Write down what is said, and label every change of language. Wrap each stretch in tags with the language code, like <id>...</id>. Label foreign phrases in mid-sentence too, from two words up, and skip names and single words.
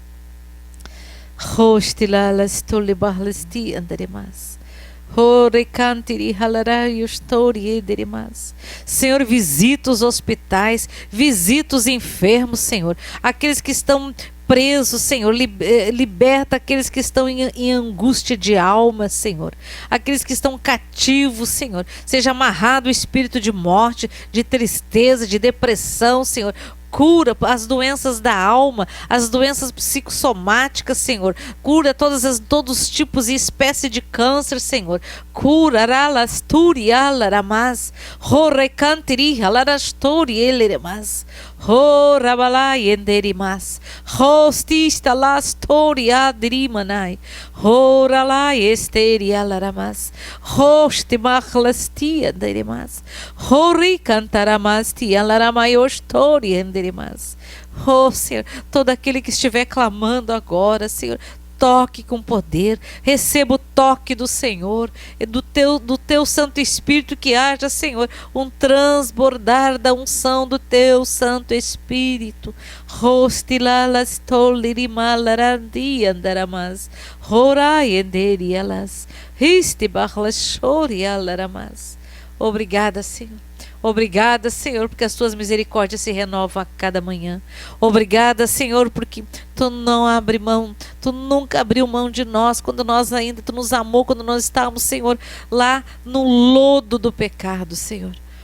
<pt>Senhor, visita os hospitais, visita os enfermos, Senhor, aqueles que estão presos, Senhor, liberta aqueles que estão em angústia de alma, Senhor, aqueles que estão cativos, Senhor, seja amarrado o espírito de morte, de tristeza, de depressão, Senhor. Cura as doenças da alma, as doenças psicossomáticas, Senhor. Cura todos os tipos e espécies de câncer, Senhor. Cura ralasturi alaramas, horecantiri alarasturi eleremas, horabalai enderimas, hostista lastori adrimanai, horalai esteri alaramas, hostimachlasti enderimas, horicantaramasti alaramayostori enderimas. Oh, Senhor, todo aquele que estiver clamando agora, Senhor, toque com poder, receba o toque do Senhor, do teu Santo Espírito, que haja, Senhor, um transbordar da unção do teu Santo Espírito. Rostilalas tolirimalarandi andaramas, horai enderialas, ristibarlas chorialaramas. Obrigada, Senhor. Obrigada, Senhor, porque as tuas misericórdias se renovam a cada manhã. Obrigada, Senhor, porque tu não abre mão, tu nunca abriu mão de nós quando nós ainda, tu nos amou quando nós estávamos, Senhor, lá no lodo do pecado, Senhor.</pt>